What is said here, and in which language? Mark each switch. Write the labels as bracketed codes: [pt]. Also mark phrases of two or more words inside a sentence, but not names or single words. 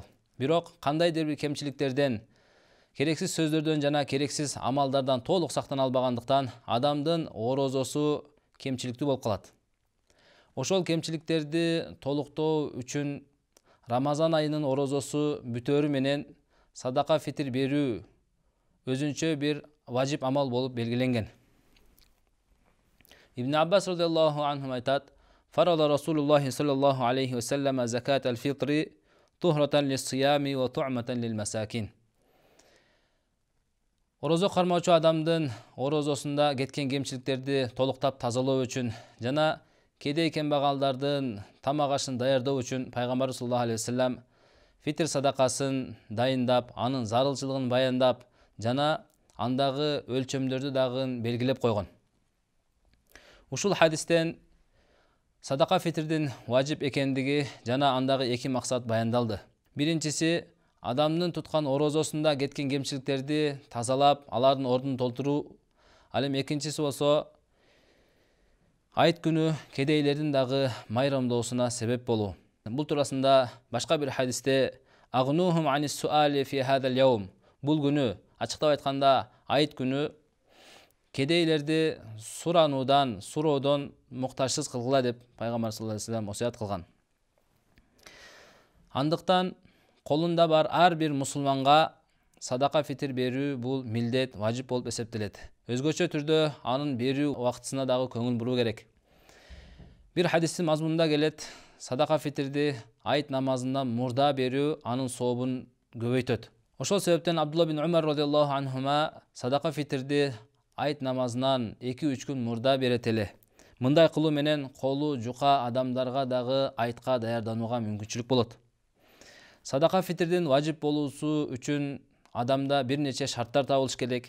[ky] Бирок кандайдыр бир кемчиликтерден, керексиз сөздөрдөн жана керексиз амалдардан толук сактана албагандыктан адамдын орозосу кемчиликтүү болуп калат. Ошол кемчиликтерди толуктоо үчүн Рамазан айынын орозосу бүтөөрү менен садака фитир берүү өзүнчө бир важип амал болуп белгиленген. [ar] Ибн Аббас رضي الله عنه айтат: "فرض رسول الله صلى الله عليه وسلم زكاة الفطر طهرة للصيام وطعمة للمساكين." [ky] Орозо кармоочу адамдын орозосунда кеткен кемчиликтерди толуктап тазалоо үчүн жана кедей кембагалдардын тамак ашын даярдоо үчүн пайгамбар [ar] صلى الله عليه وسلم [ky] фитир садакасын дайындап, анын зарылчылыгын баяндап жана андагы өлчөмдөрдү дагы белгилеп койгон. Ушул хадистен садака фитрдин важип экендиги жана андагы эки максат баяндалды. Биринчиси адамдын туткан орозосунда кеткен кемчиликтерди тазалап, алардын ордун толтуруу. Ал эми экинчиси болсо айт күнү кедейлердин дагы майрамдоосуна себеп болуу. Бул туурасында башка бир хадисте [ar] أغنوهم عن السؤال في هذا اليوم. [ky] Бул күнү, ачыктап айтканда айт күнү, кедейлерди суроодон муктажсыз кылгыла деп пайгамбар [ar] صلى الله عليه وسلم [ky] осуят кылган. Андыктан колунда бар ар бир мусулманга садака фитир берүү бул милдет, важип болуп эсептелет. Өзгөчө түрдө анын берүү убактысына дагы көңүл буруу керек. Бир хадистин мазмунунда келет: садака фитирди айт намазынан мурда берүү анын сообун көбөйтөт. Ошол себептен Абдулла бин Умар [ar] رضي الله عنهما [ky] садака фитирди айт намазынан 2-3 күн мурда берет эле. Мындай кылуу менен колу жука адамдарга дагы айтка даярданууга мүмкүнчүлүк болот. Садака фитирдин важип болуусу үчүн адамда бир нече шарттар табылыш керек.